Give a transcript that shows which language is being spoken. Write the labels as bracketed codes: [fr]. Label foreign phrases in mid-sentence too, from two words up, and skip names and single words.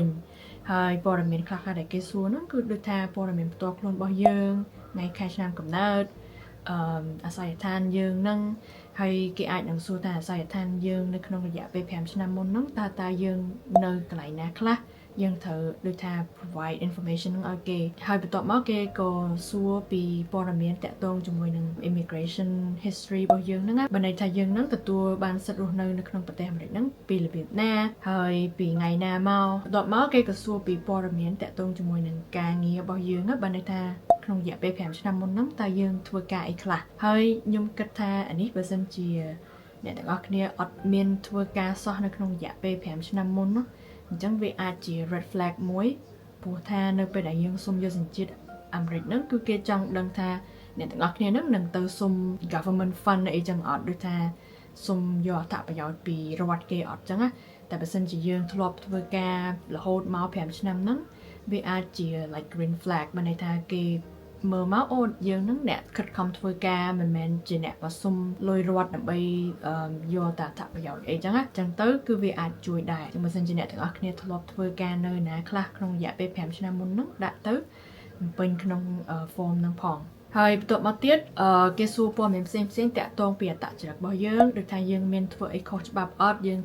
[km] ហើយព័ត៌មានខ្លះៗដែលគេសួរហ្នឹងគឺដូចថាព័ត៌មានផ្ទាល់ខ្លួនរបស់យើងថ្ងៃខែឆ្នាំកំណើតអាសយដ្ឋានយើងហ្នឹងហើយគេអាចនឹងសួរថាអាសយដ្ឋានយើងនៅក្នុងរយៈពេល 5ឆ្នាំមុនហ្នឹងតើយើងនៅកន្លែងណាខ្លះយើងត្រូវដូចថា [en] provide information [km] នឹងឲ្យគេហើយបន្ទាប់មកគេក៏សួរពីព័ត៌មានតាក់ទង ជាមួយនឹង [en] immigration history [km] របស់យើងហ្នឹងបើន័យថាយើងហ្នឹងទទួលបានសិទ្ធិរស់នៅក្នុងប្រទេសអាមេរិកហ្នឹងពីរបៀបណាហើយពីថ្ងៃណាមកបន្ទាប់មកគេក៏សួរពីព័ត៌មានតាក់ទងជាមួយនឹងការងាររបស់យើងបើន័យថាក្នុងរយៈពេល5ឆ្នាំមុនហ្នឹងតើយើងធ្វើការអីខ្លះហើយខ្ញុំគិតថាអានេះបើសិនជាអ្នកទាំងអស់គ្នាអត់មានធ្វើការសោះនៅក្នុងរយៈពេល5ឆ្នាំមុននោះអញ្ចឹងវាអាចជា [en] red flag [km] មួយព្រោះថានៅពេលដែលយើងសុំយកសញ្ជាតិអាមេរិកហ្នឹងគឺគេចង់ដឹងថា អ្នកទាំងអស់គ្នានឹងទៅសុំ [en] government fund [km] អីចឹងអត់ដូចថាសុំយកអត្ថប្រយោជន៍ពីរដ្ឋគេអត់ចឹងណាតែបើសិនជាយើងធ្លាប់ធ្វើការរហូតមក 5ឆ្នាំហ្នឹងវាអាចជា [en] like green flag [km] បានន័យថាគេមើលមកអូយើងនឹងអ្នកខិតខំធ្វើការមិនមែនជាអ្នកមកសុំលុយរដ្ឋដើម្បីយកតែអត្ថប្រយោជន៍អីចឹងណាចឹងទៅគឺវាអាចជួយដែរចឹងបើសិនជាអ្នកទាំងអស់គ្នាធ្លាប់ធ្វើការនៅណាខ្លះក្នុងរយៈពេល5ឆ្នាំមុនហ្នឹងដាក់ទៅពេញក្នុង form ហ្នឹងផងហើយបន្ទាប់មកទៀតគេសួរព័ត៌មានផ្សេងតាក់ទងពីអត្តចរិតរបស់យើងដូចថាយើងមានធ្វើអីខុសច្បាប់អត់យើង